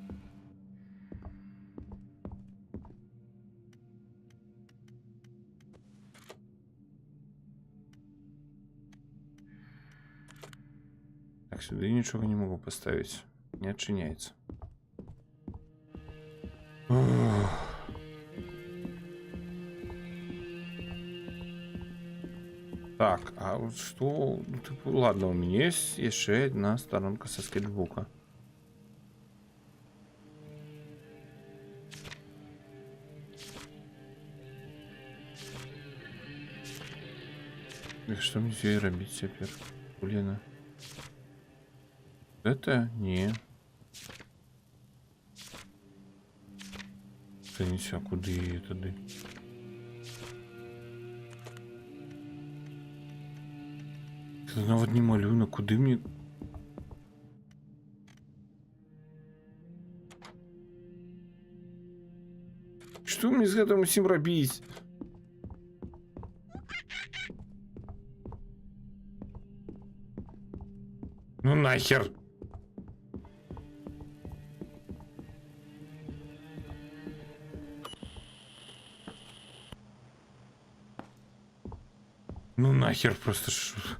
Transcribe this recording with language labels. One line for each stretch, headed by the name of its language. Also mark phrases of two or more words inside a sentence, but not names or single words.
Belarusian: Так, сюды нічога не могу поставіць. Не адчыняецца. Так,
Russian: а вот что... Ладно, у меня есть еще одна сторонка со скетчбука. И что мне здесь робить теперь? Блин. Это не. Это не все, куда и туды.
Belarusian: Это нават не малюнок, куды мне...
Russian: Что мне
Belarusian: з гэтым усім рабіць?
Russian: Ну нахер! Ну нахер просто ш...